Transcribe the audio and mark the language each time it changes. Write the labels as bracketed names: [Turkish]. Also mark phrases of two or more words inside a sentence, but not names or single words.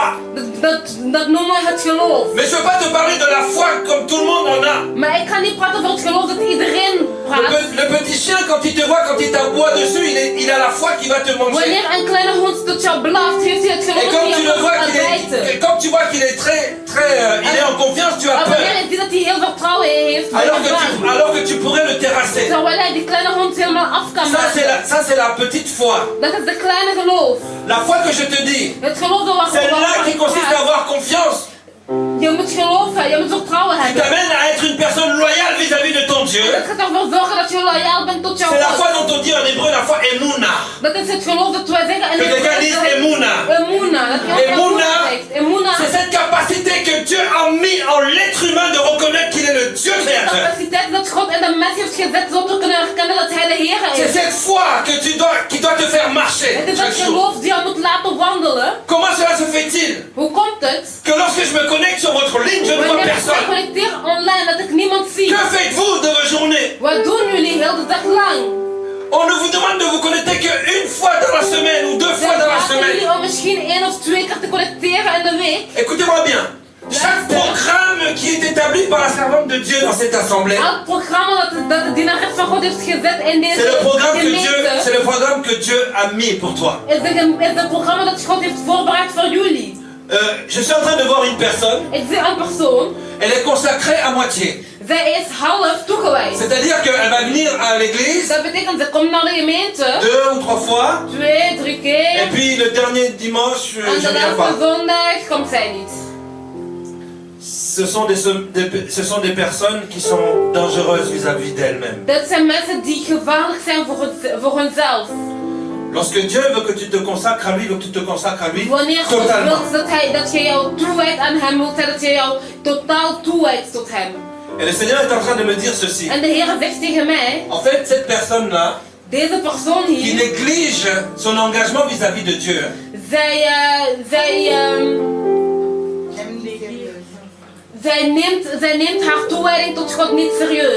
[Dutch] Dat noemen we het geloof. [French] Mais je ne veux pas te parler de la foi comme tout le monde en a. [Dutch] Maar ik ga niet praten over het geloof dat iedereen praat. [French] Le petit chien, quand il te voit, quand il t'aboie dessus, il il a la foi qui va te manger. [Dutch] Wanneer een kleine hond tot jou blaft, heeft hij het [French] Et [Dutch] geloof [French] quand [Dutch] die [French] tu [Dutch] jou [French] le vois [Dutch] gaat bijten. [French] et quand tu vois qu'il est il est en confiance, tu as [Dutch] Maar wanneer [French] peur. [Dutch] je ziet dat hij heel veel vertrouwen heeft, ben je bang. [French] Alors que tu pourrais le terrasser. [Dutch] Terwijl hij die kleine hond helemaal af kan maken. [French] Ça c'est la petite foi. [Dutch] Dat is de kleine geloof. [French] La foi que je te dis, [Dutch] Het geloof dat waar [French] c'est là qui consiste à avoir confiance. [Dutch] Je moet geloven, je moet vertrouwen [French] Qui [Dutch] hebben. [French] t'amène à être une personne loyale vis-à-vis de ton Dieu. [Dutch] Het gaat ervoor zorgen dat je loyaal bent tot jouw [French] C'est la foi [Dutch] God. [French] dont on dit en hébreu la foi emuna. [Dutch] Dat is het geloof dat wij zeggen. [French] Que les gars disent emuna. Emuna. [Dutch] Dat je ook Emuna. Emuna. [French] C'est cette capacité que Dieu a mis en l'être humain de reconnaître qu'il est le Dieu [Dutch] De [French] créateur. [Dutch] capaciteit dat God in de mens heeft gezet zodat we kunnen herkennen dat hij de Heer [French] C'est [Dutch] is. [French] cette foi que qui doit te faire marcher [Dutch] Het is dat [French] chaque jour. [Dutch] geloof die jou moet laten wandelen. [French] Comment cela se fait-il [Dutch] Hoe komt het? [French] que lorsque je me connecte sur votre ligne, je ne vois [Dutch] Wanneer ik [French] personne? [Dutch] connecteer online dat ik niemand zie. [French] Que faites-vous de vos journées? [Dutch] Wat doen jullie heel de dag lang? [French] On ne vous demande de vous connecter qu'une fois dans la semaine ou deux fois dans la [Dutch] Vragen jullie [French] semaine. [Dutch] om misschien 1 of 2 keer te connecteren in de week. [French] Écoutez-moi bien. Chaque programme qui est établi par la servante de Dieu dans cette assemblée, [Dutch] Elk programma dat de dienares van God heeft gezet in deze [French] c'est le programme [Dutch] gemeente, [French] c'est le programme que Dieu a mis pour toi. [Dutch] is het programma dat God heeft voorbereid voor jullie. [French] Je suis en train de voir une personne. [Dutch] Ik zie een persoon, [French] Elle est consacrée à moitié. [Dutch] zij is half toegewijd. [French] C'est-à-dire qu'elle va venir à l'église [Dutch] Dat betekent, ze komt naar de gemeente [French] 2 ou 3 fois. [Dutch] 2, 3 keer. [French] Et puis le dernier dimanche, [Dutch] En [French] je [Dutch] de [French] ne viens pas. [Dutch] laatste zondag komt zij niet. [French] Ce sont des personnes qui sont dangereuses vis-à-vis d'elles-mêmes. [Dutch] Dat zijn mensen die gevaarlijk zijn voor hunzelf. [French] Lorsque Dieu veut que tu te consacres à lui, veut que tu te consacres à lui [Dutch] Wanneer God [French] totalement. [Dutch] wil dat je jou toewijdt aan hem, wil hij dat je jou totaal toewijdt tot hem. [French] Et le Seigneur est en train de me dire ceci. [Dutch] En de Heer zegt tegen mij, [French] En fait, cette personne-là, [Dutch] deze persoon [French] qui [Dutch] hier, [French] néglige son engagement vis-à-vis de Dieu, [Dutch] zij neemt haar toewijding tot God niet serieus.